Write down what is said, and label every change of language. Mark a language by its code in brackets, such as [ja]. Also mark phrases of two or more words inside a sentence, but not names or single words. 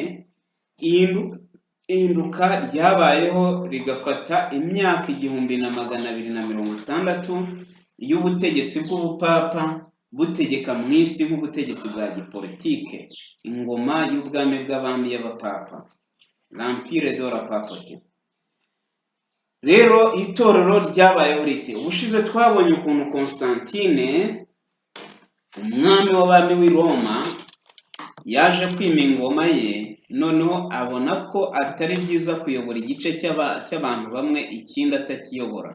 [rw] Ihinduka ryabayeho rigafata imyaka 1260 y'ubutegetsi bw'ubupapa butegeka mu isi nk'ubutegetsi bwa gipolitike, ingoma y'ubwami bw'abami y'abapapa, [fr] l'empire de la papauté. [rw] Rero itorero ryabayeho rite? Ubushize twabonye ukuntu Constantine, umwami w'abami w'i Roma, yaje kwima ingoma ye, noneho abona ko atari byiza kuyobora igice cy'abantu bamwe ikindi atakiyobora.